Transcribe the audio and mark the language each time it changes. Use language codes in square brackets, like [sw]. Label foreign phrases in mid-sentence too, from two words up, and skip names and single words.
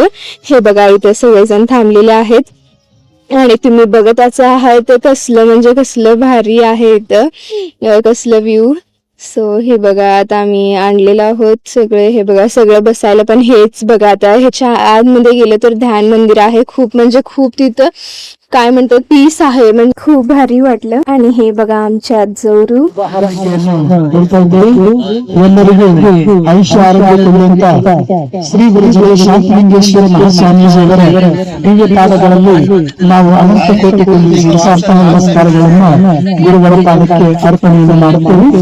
[mr] हे बघा इथं सगळेजण थांबलेले आहेत. आणि तुम्ही बघतच आहात कसलं म्हणजे कसलं भारी आहे इथं, कसलं व्ह्यू. सो हे बघा आता आम्ही आणलेलो आहोत सगळे. हे बघा सगळं बसायला पण हेच बघा. आता ह्याच्या आतमध्ये गेलं तर ध्यान मंदिर आहे. खूप म्हणजे खूप तिथं काय म्हणतात पीस आहे, म्हणजे खूप भारी वाटलं. आणि हे बघा आमच्या आजोरू [kn] ಆಯುಷ್ಯ ಆರೋಗ್ಯ ಕೊಡುವಂತ ಶ್ರೀ ಗುರುಜಿ ಶಾಂತಲಿಂಗೇಶ್ವರ ಮಹಾಸ್ವಾಮೀಜಿಯವರ ದಿವ್ಯ ಪಾದಗಳಲ್ಲಿ ನಾವು ಅನಂತ ಕೋಟಿ ಸಾಷ್ಟಾಂಗ ನಮಸ್ಕಾರಗಳನ್ನು ಗುರುಗಳ ಪಾದಕ್ಕೆ ಅರ್ಪಣೆಯನ್ನು ಮಾಡುತ್ತೇವೆ.